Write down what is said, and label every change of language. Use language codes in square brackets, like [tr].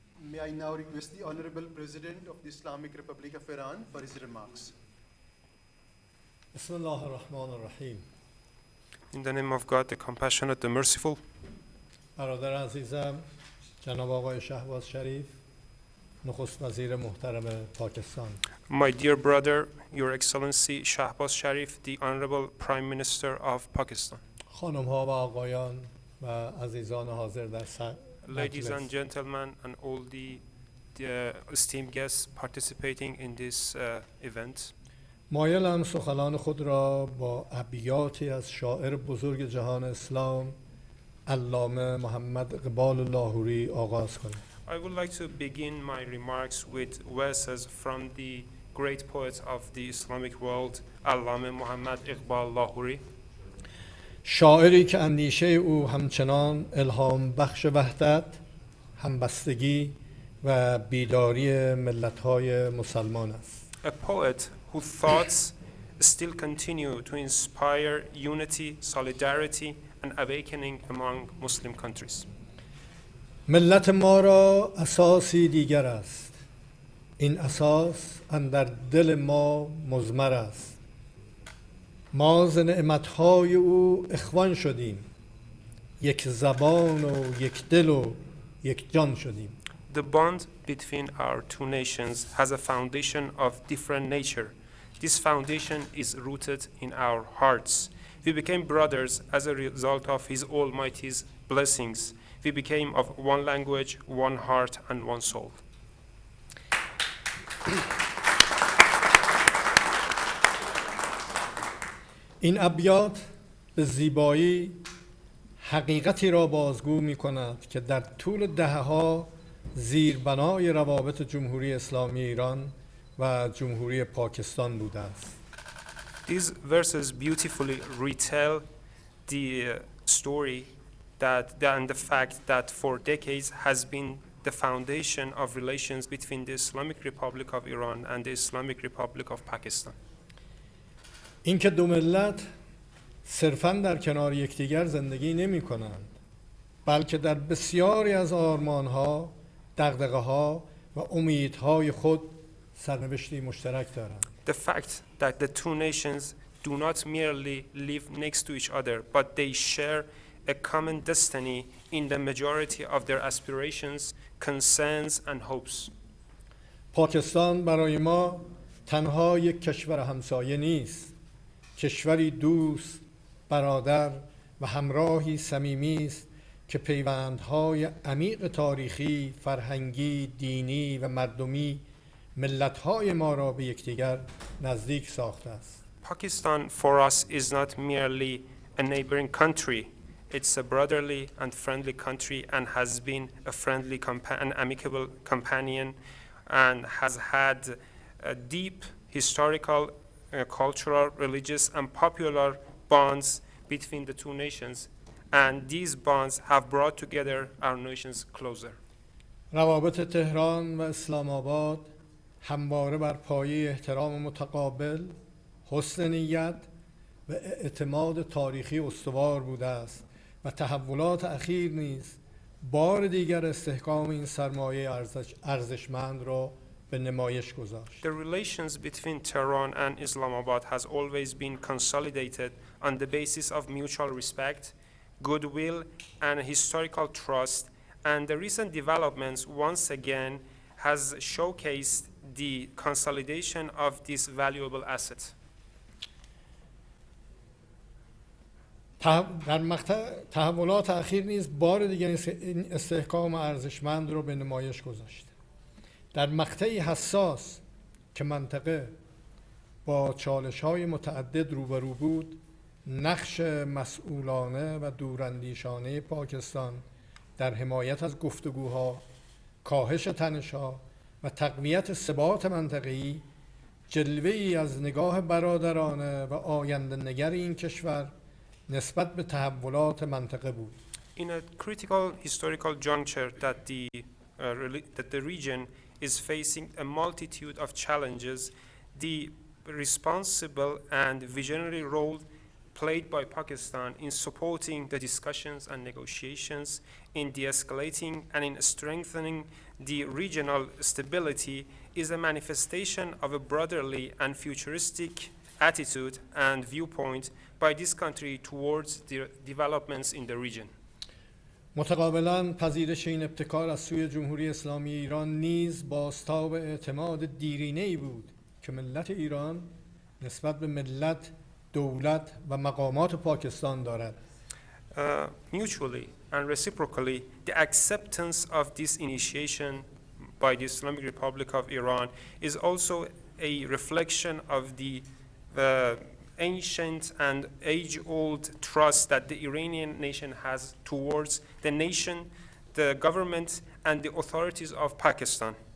[en] May I now request the Honorable President of the Islamic Republic of Iran for his remarks. [ar] Bismillah ar-Rahman ar-Rahim. [en] In the name of God, the compassionate, the merciful. [fa] برادر عزیزم جناب آقای شهباز شریف نخست وزیر محترم پاکستان. [en] My dear brother, Your Excellency Shehbaz Sharif, the Honorable Prime Minister of Pakistan. [fa] خانم ها و آقایان و عزیزان حاضر در [en] ladies [fa] مجلس. [en] and gentlemen, and all the esteemed guests participating in this event. [fa] مایلم سخنان خود را با ابیاتی از شاعر بزرگ جهان اسلام علامه محمد اقبال لاهوری آغاز کنم. [en] I would like to begin my remarks with verses from the great poet of the Islamic world, Allame Muhammad Iqbal Lahori. [fa] شاعری که اندیشه او همچنان الهام بخش وحدت، همبستگی و بیداری ملت‌های مسلمان است. [en] A poet whose thoughts still continue to inspire unity, solidarity, and awakening among Muslim countries. [fa] ملت ما را اساسی دیگر است. این اساس اندر دل ما مضمر است. ما ز نعمت‌های او اخوان شدیم. یک زبان و یک دل و یک جان شدیم. [en] The bond between our two nations has a foundation of different nature. This foundation is rooted in our hearts. We became brothers as a result of His Almighty's blessings. We became of one language, one heart, and one soul. [fa] این ابیات به زیبایی حقیقتی را بازگو می کند که در طول دهه‌ها زیربنای روابط جمهوری اسلامی ایران و جمهوری پاکستان بوده است. [en] These verses beautifully retell the story and the fact that for decades has been the foundation of relations between the Islamic Republic of Iran and the Islamic Republic of Pakistan. [fa] اینکه دو ملت صرفاً در کنار یکدیگر زندگی نمی کنند، بلکه در بسیاری از آرمانها، دغدغه‌ها و امیدهای خود سرنوشتی مشترک دارند. [en] The fact that the two nations do not merely live next to each other, but they share a common destiny in the majority of their aspirations, concerns, and hopes. [fa] پاکستان برای ما تنها یک کشور همسایه نیست، کشوری دوست، برادر و همراهی صمیمی است که پیوندهای عمیق تاریخی، فرهنگی، دینی و مردمی ملت‌های ما را به یکدیگر نزدیک ساخته است. [en] Pakistan for us is not merely a neighboring country. It's a brotherly and friendly country and has been a friendly an amicable companion and has had a deep historical, cultural, religious and popular bonds between the two nations, and these bonds have brought together our nations closer. [fa] روابط تهران و اسلام آباد همواره بر پایه احترام متقابل، حسن نیت و اعتماد تاریخی استوار بوده است و تحولات اخیر نیز بار دیگر استحکام این سرمایه ارزشمند را به نمایش گذاشت. [en] The relations between Tehran and Islamabad has always been consolidated on the basis of mutual respect, goodwill, and historical trust, and the recent developments once again has showcased the consolidation of this valuable asset. [fa] در مقطع تحولات اخیر نیز بار دیگر این استحکام ارزشمند را به نمایش گذاشت. در مقطعی حساس که منطقه با چالش‌های متعدد روبرو بود، نقش مسئولانه و دوراندیشانه پاکستان در حمایت از گفتگوها، کاهش تنش‌ها و تقویت ثبات منطقه‌ای جلوه‌ای از نگاه برادرانه و آینده‌نگر این کشور نسبت به تحولات منطقه بود. [en] In a critical historical juncture that the region is facing a multitude of challenges, the responsible and visionary role played by Pakistan in supporting the discussions and negotiations, in de-escalating and in strengthening the regional stability is a manifestation of a brotherly and futuristic attitude and viewpoint by this country towards the developments in the region. [fa] متقابلاً پذیرش این ابتکار از سوی جمهوری اسلامی ایران نیز بازتاب اعتماد دیرینه‌ای بود که ملت ایران نسبت به ملت، دولت و مقامات پاکستان دارد. [en] Mutually, and reciprocally, the acceptance of this initiation by the Islamic Republic of Iran is also a reflection of the ancient and age-old trust that the Iranian nation has towards the nation, the government, and the authorities of Pakistan.